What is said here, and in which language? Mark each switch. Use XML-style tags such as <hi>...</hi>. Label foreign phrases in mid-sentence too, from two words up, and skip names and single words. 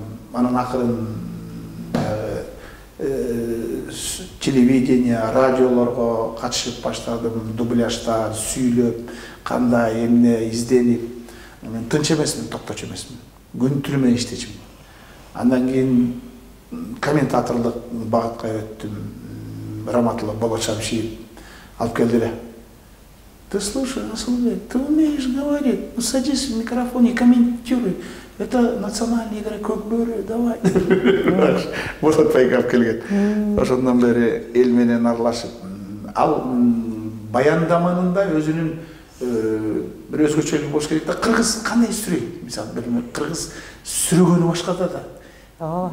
<ky>Анан акырын телевидение, радиолорго катышып баштадым, дубляжда сүйлөп, кандай эмне изденип. Мен тынч эмесмин, токточу эмесмин. Күн түнү менен иштечимин. Андан кийин комментаторлук багытка өттүм. Раматулла Болочамшиев алып келди.</ky> <ru>Ты слушай, Асылбек, ты умеешь говорить, ну садись в микрофон и комментируй. Это национальная игра Көкбөрү, давай.</ru> <ky>Болот пайгап келген. Ошондон бери эл менен аралашып, ал баяндаманын да өзүнүн бир өзгөчөлүгү болуш керек да. Кыргыз кандай сүрөйт? Мисалы, кыргыз сүрөгөнү башкада да.</ky>